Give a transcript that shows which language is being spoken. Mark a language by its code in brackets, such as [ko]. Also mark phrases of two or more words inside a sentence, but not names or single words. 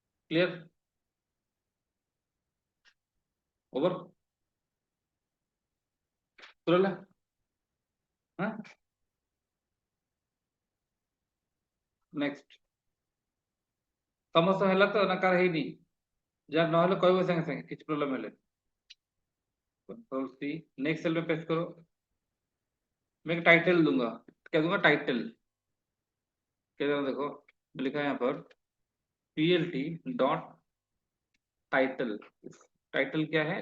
[en] Clear? Over? [or] ସରିଲା? ହଁ, ନେକ୍ସଟ୍ ସମସ୍ତ ହେଲା ତ ନା କାର ହେଇନି? ଯାହାର ନହେଲେ କହିବ ସାଙ୍ଗେ ସାଙ୍ଗେ, କିଛି ପ୍ରୋବ୍ଲେम ହେଲେ। [en] Control C, next cell [hi] में पेस्ट करो। मैं एक टाइटल दूंगा, क्या दूंगा? टाइटल। क्या दूंगा? देखो लिखा है यहाँ पर [en] plt dot title. [hi] टाइटल क्या है?